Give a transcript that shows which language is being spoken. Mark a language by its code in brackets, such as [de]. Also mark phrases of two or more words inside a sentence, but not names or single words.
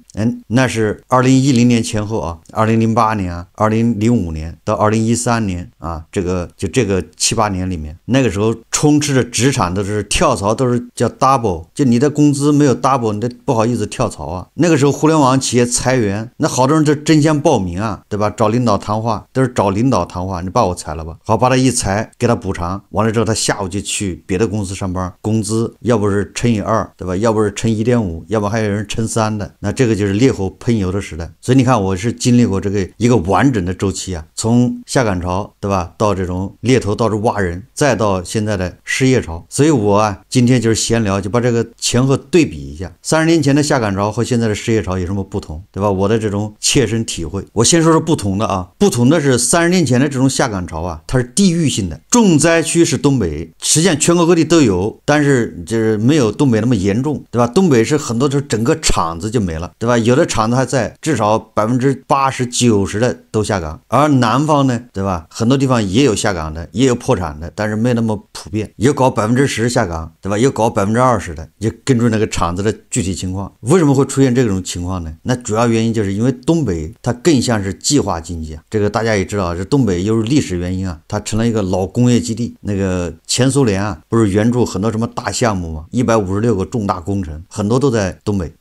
[zh] 那是2010年前後啊，2008年啊，2005年到2013年啊，这個7、8年裡面，那個時候充斥着職場都是跳槽，都是叫 double， 就你的工資沒有 double， 你的不好意思跳槽啊。那個時候互聯網企業裁員，那好多人就爭相報名啊，對吧？找領導談話，都是找領導談話，你把我裁了吧，好，把他一裁，給他補償，完了之後他下午就去別的公司上班，工資要不是乘以2，對吧？要不是乘1.5，要不還有人乘3的，那這個就是烈火噴油的時代。所以你看，我是經歷過這個一個完整的周期啊，從下崗潮，對吧，到這種獵頭到處挖人，再到現在的失業潮。所以我啊，今天就是閒聊，就把這個前後對比一下，30年前的下崗潮和現在的失業潮有什麼不同，對吧？我的這種切身體會，我先說说不同的啊，不同的是30年前的這種下崗潮啊，它是地域性的，重災區是東北，實際上全國各地都有，但是就是沒有東北那麼嚴重，對吧？東北是很多整個廠子就沒了，对吧？有的廠子還在，至少80%、90%的都下崗，而南方呢，對吧？很多地方也有下崗的，也有破產的，但是没那麼普遍，有搞10%下崗，對吧？有搞20%的，就根据那個厂子的具體情況。為什麼會出現這種情況呢？那主要原因就是因為東北它更像是計劃經濟啊，這個大家也知道，這東北又是歷史原因啊，它成了一個老工業基地。那個前蘇聯啊，不是援助很多什麼大項目嗎？156個重大工程，很多都在東北。